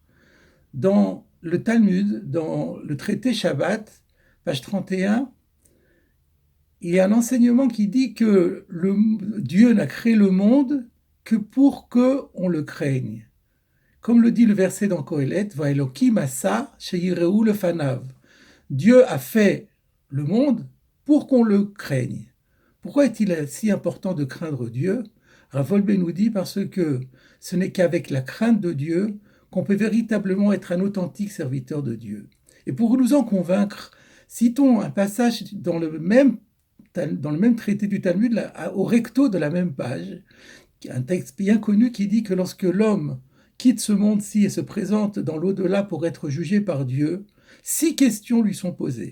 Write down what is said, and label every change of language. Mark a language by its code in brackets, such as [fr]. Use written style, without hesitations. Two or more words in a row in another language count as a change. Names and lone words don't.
[fr] Dans le Talmud, dans le traité Shabbat, page 31, il y a un enseignement qui dit que Dieu n'a créé le monde que pour qu'on le craigne. Comme le dit le verset dans Kohelet, [he] והאלהים עשה שייראו מלפניו. [fr] Dieu a fait le monde pour qu'on le craigne. Pourquoi est-il si important de craindre Dieu? Rav Wolbe nous dit parce que ce n'est qu'avec la crainte de Dieu qu'on peut véritablement être un authentique serviteur de Dieu. Et pour nous en convaincre, citons un passage dans le même traité du Talmud, au recto de la même page, un texte bien connu qui dit que lorsque l'homme quitte ce monde-ci et se présente dans l'au-delà pour être jugé par Dieu, 6 questions lui sont posées.